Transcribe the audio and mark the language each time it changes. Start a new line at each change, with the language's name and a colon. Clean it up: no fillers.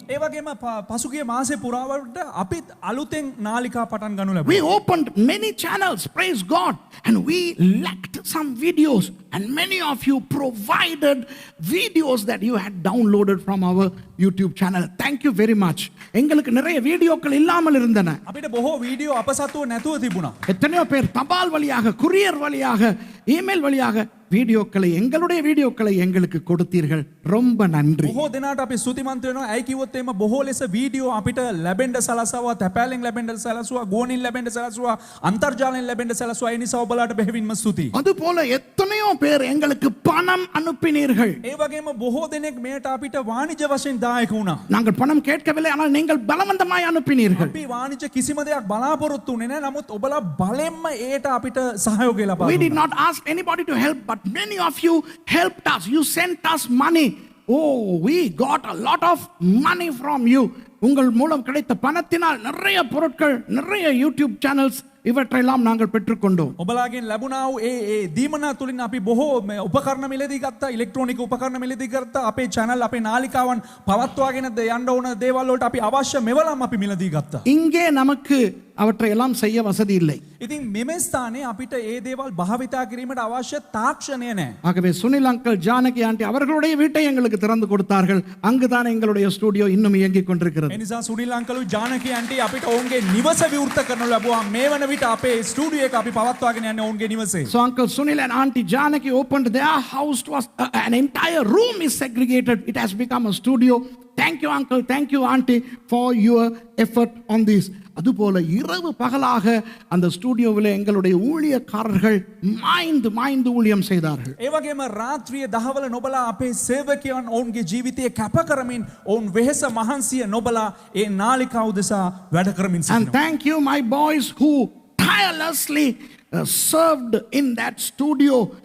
Sinhala: ඒ වගේම පසුගිය මාසේ පුරාවට අපිත් අලුතෙන් නාලිකා පටන් ගනු ලැබුවා.
English: We opened many channels, praise God, and we lacked some videos, and many of you provided videos that you had downloaded from our YouTube channel. Thank you very much.
Tamil: எங்களுக்கு நிறைய வீடியோக்கள் இல்லாமல் இருந்தன.
Sinhala: අපිට බොහෝ වීඩියෝ අපසතුව නැතුව තිබුණා.
Tamil: எத்தனையோ பேர் தபால் வழியாக, குரியர் வழியாக, இமெயில் வழியாக வீடியோக்களை எங்களுடைய வீடியோக்களை எங்களுக்கு கொடுத்தீர்கள். ரொம்ப நன்றி.
Sinhala: බොහෝ දෙනාට අපි ස්තුතිමන්ත වෙනවා. ඇයි කිව්වොත් එimhe බොහෝ ලෙස වීඩියෝ අපිට ලැබෙන්න සලසවා, තැපෑලෙන් ලැබෙන්න සලසවා, ගෝනින් ලැබෙන්න සලසවා, අන්තර්ජාලයෙන් ලැබෙන්න සලසවා. ඒ නිසා ඔබලාට බෙහෙවින්ම ස්තුතියි.
Tamil: அதுபோல எத்தனையோ பேர் எங்களுக்கு பணம் அனுப்பினீர்கள்.
Sinhala: ඒ වගේම බොහෝ දෙනෙක් මෙයට අපිට වාණිජ වශයෙන් දායක වුණා.
Tamil: நாங்கள் பணம் கேட்கவில்லை, ஆனால் நீங்கள் பலவந்தமாய் அனுப்பினீர்கள்.
Sinhala: අපි වාණිජ කිසිම දෙයක් බලාපොරොත්තු වෙන්නේ නැහැ. නමුත් ඔබලා බලෙන්ම ඒට අපිට සහයෝගය ලබා
English: We did
Sinhala: දුන්නා.
English: not ask anybody to help, but many of you helped us. You sent us money. Oh, we got a lot of money from you.
Tamil: உங்கள் மூலம் கிடைத்த பணத்தினால் நிறைய பொருட்கள், நிறைய யூடியூப் சேனல்ஸ் இவற்றையெல்லாம் நாங்கள் பெற்றுக்கொண்டோம்.
Sinhala: ඔබලාගෙන් ලැබුණා වූ ඒ දීමනා තුලින් අපි බොහෝ උපකරණ මිලදී ගත්තා, ඉලෙක්ට්‍රොනික උපකරණ මිලදී ගත්තා, අපේ channel අපේ නාලිකාවන් පවත්වාගෙන යන්න ඕන දේවල් වලට අපි අවශ්‍ය මෙවලම් අපි මිලදී ගත්තා.
Tamil: இங்கே நமக்கு அவற்றை எல்லாம் செய்ய வசதி இல்லை.
Sinhala: ඉතින් මෙම ස්ථානයේ අපිට ඒ දේවල් භාවිතා කිරීමට අවශ්‍ය තාක්ෂණය නැහැ.
Tamil: ஆகவே சுனில் அங்கிள், ஜானகி ஆண்டி அவர்களுடைய வீட்டை எங்களுக்கு திறந்து கொடுத்தார்கள். அங்குதான் எங்களுடைய ஸ்டுடியோ இன்னும் இயங்கிக் கொண்டிருக்கிறது.
Sinhala: ඒ නිසා සුනිල් අංකලු ජානකී ආන්ටි අපිට ඔවුන්ගේ නිවස විවෘත කරනු ලැබුවා. මේ වන විට අපේ ස්ටුඩියෝ එක අපි පවත්වාගෙන යන්නේ ඔවුන්ගේ නිවසේ.
English: So Uncle Sunil and Auntie Janaki opened their house to us. An entire room is segregated. It has become a studio. Thank you, Uncle. Thank you, Auntie, for your effort on this.
Tamil: அதுபோல இரவு பகலாக அந்த ஸ்டுடியோவில் எங்களுடைய ஊழியக்காரர்கள் மாய்ந்து ஊழியம் செய்தார்கள்.
Sinhala: ඒ වගේම රාත්‍රියේ දහවල නොබලා අපේ සේවකයන් ඔවුන්ගේ ජීවිතය කැප කරමින් ඔවුන් වෙහෙස මහන්සිය නොබලා ඒ නාලිකාව උදෙසා වැඩ කරමින්
English: And
Sinhala: සිටිනවා.
English: thank you, my boys, who tirelessly served in that studio.